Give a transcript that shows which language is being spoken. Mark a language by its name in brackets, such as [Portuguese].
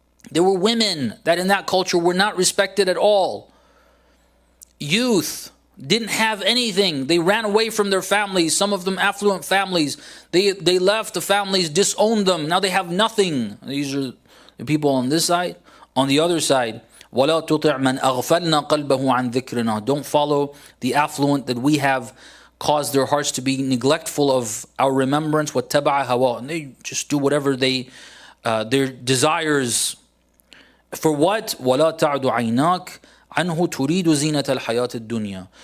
[English] There were women that in that culture were not respected at all. Youth didn't have anything. They ran away from their families, some of them affluent families. They left, the families disowned them. Now they have nothing. These are the people on this side. On the other side, [Arabic] وَلَا تُطِعْ مَنْ أَغْفَلْنَا قَلْبَهُ عَنْ ذِكْرِنَا. [English] Don't follow the affluent that we have caused their hearts to be neglectful of our remembrance. [Arabic] وَاتَّبَعَ هَوَاهُ. [English] And they just do whatever their desires. For what? [Arabic] وَلَا تَعْدُ عَيْنَاكَ عَنْهُ تُرِيدُ زِينَةَ الْحَيَاةِ الدُّنْيَا.